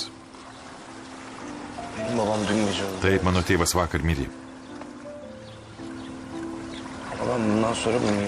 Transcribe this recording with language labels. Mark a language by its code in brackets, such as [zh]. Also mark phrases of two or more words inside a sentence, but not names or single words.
[tr] Benim babam dün gece öldü. [lt] Taip, mano tėvas vakar mirė. [tr] Babam bundan sonra bu mirası.